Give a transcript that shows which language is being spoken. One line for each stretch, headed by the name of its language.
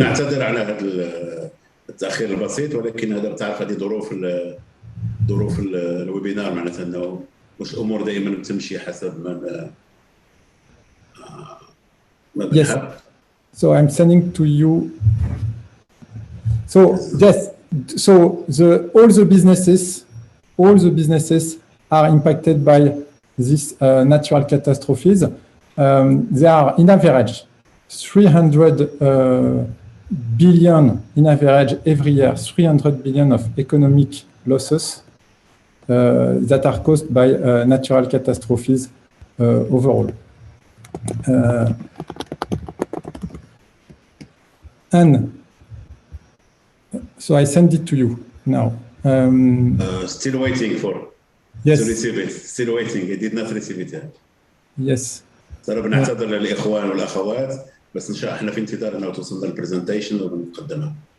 Arabic: نعتذر على هذا التأخير البسيط، ولكن هذا بتعرف هذه ظروف الويبينار، معناتها انه مش الامور دائما بتمشي حسب ما بنحب.
English: So I'm sending to you. So yes. So all the businesses are impacted by these natural catastrophes. They are, in average, 300 billion in average every year. 300 billion of economic losses that are caused by natural catastrophes overall. And so I send it to you now. Still waiting for to receive it. Still waiting. I did not receive it yet. Yes.
Arabic: ترى بنعتذر للإخوان والأخوات، بس إن شاء الله إحنا في انتظار إنه توصلنا البرزنتيشن وبنقدمها.